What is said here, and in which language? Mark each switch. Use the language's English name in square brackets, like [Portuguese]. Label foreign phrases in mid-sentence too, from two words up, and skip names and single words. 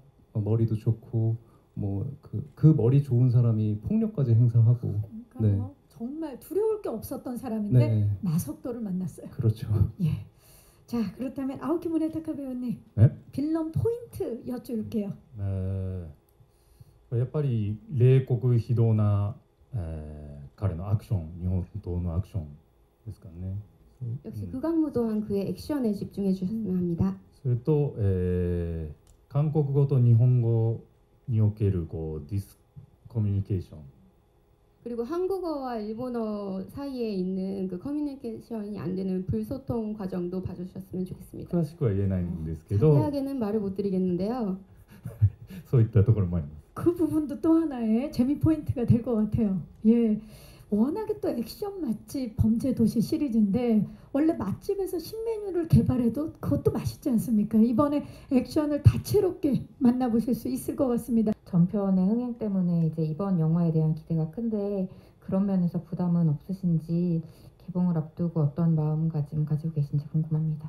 [Korean] 머리도 좋고 그 머리 좋은 사람이 폭력까지 행사하고 그러니까 정말 두려울 게 없었던 사람인데 마석도를 만났어요. 그렇죠. 예. 자 그렇다면 아오키 무네타카 배우님 빌런 포인트 여쭐게요. [Japanese] やっぱり冷酷非道な、 彼のアクション日本刀のアクションですからね。 [Korean] 역시 극악무 또한 그의 액션에 집중해 주셨으면 합니다. [Japanese] それと、韓国語と日本語におけるこうディスコミュニケーション [Korean] 그리고 한국어와 일본어 사이에 있는 그 커뮤니케이션이 안 되는 불소통 과정도 봐주셨으면 좋겠습니다. [Japanese] 詳しくは言えないんですけど [Korean] 자세하게는 말을 못 드리겠는데요. [Japanese] そういったところもあります。 [Korean] 그 부분도 또 하나의 재미 포인트가 될 것 같아요. 예, 워낙에 또 액션 맛집 범죄도시 시리즈인데 원래 맛집에서 신메뉴를 개발해도 그것도 맛있지 않습니까? 이번에 액션을 다채롭게 만나보실 수 있을 것 같습니다. 전편의 흥행 때문에 이제 이번 영화에 대한 기대가 큰데 그런 면에서 부담은 없으신지 개봉을 앞두고 어떤 마음가짐 가지고 계신지 궁금합니다.